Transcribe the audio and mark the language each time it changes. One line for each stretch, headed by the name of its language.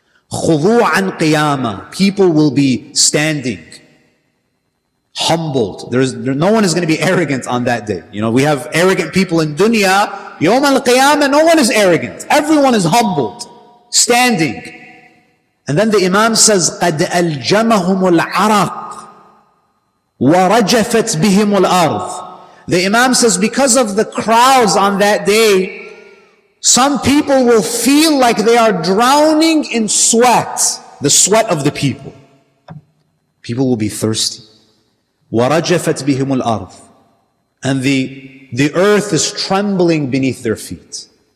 Arabic: خُضُوعًا قِيَامًا.
English: People will be standing, humbled. No one is going to be arrogant on that day. We have arrogant people in dunya. Yawm al-Qiyamah, no one is arrogant. Everyone is humbled, standing. And then the Imam says,
Arabic: قَدْ أَلْجَمَهُمُ الْعَرَقِ وَرَجَفَتْ بِهِمُ الْأَرْضِ.
English: The Imam says, because of the crowds on that day, some people will feel like they are drowning in sweat, the sweat of the people. People will be thirsty.
Arabic: وَرَجَفَتْ بِهِمُ الْأَرْضِ.
English: And the earth is trembling beneath their feet.